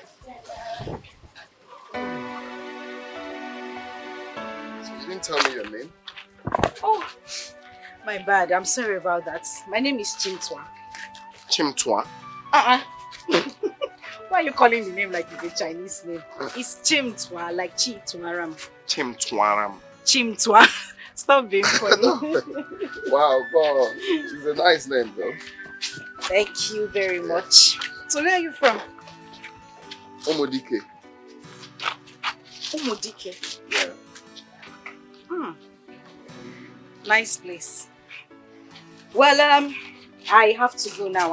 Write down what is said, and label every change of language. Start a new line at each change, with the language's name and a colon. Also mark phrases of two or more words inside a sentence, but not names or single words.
English: So you didn't tell me your name? Oh, my bad. I'm sorry about that. My name is Chimtwa. Chimtwa? Why are you calling the name like it's a Chinese name? It's Chimtwa, like Chi Tumaram. Chimtwaram. Chimtwa. Stop being funny. Wow, God. It's a nice name though. Thank you very much. So where are you from? Dikeh. Dikeh. Yeah. Nice place. Well, I have to go now.